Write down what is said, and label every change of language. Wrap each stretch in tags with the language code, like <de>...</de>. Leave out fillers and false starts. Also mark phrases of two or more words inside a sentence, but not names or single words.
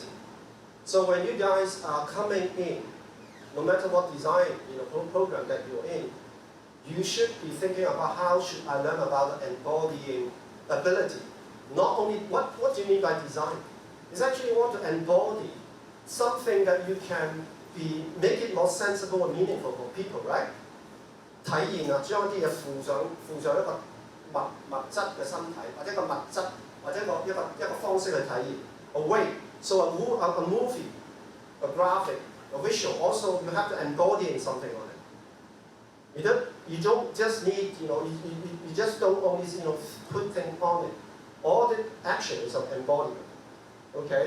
<en>So when you guys are coming in, no matter what design program that you're in, you should be thinking about how should I learn about embodying ability. Not only, what do you mean by design? It's actually you want to embody something that you can make it more sensible and meaningful for people, right?</en> <yue>體現啊，將一啲嘢附上一個物質嘅身體，或者一個物質，或者一個方式去體現。</yue> <en>A way, so a movie, a graphic, a visual. Also, you have to embody something on it. You don't just need, you just don't only put things on it. All the action is of embodiment. Okay.</en>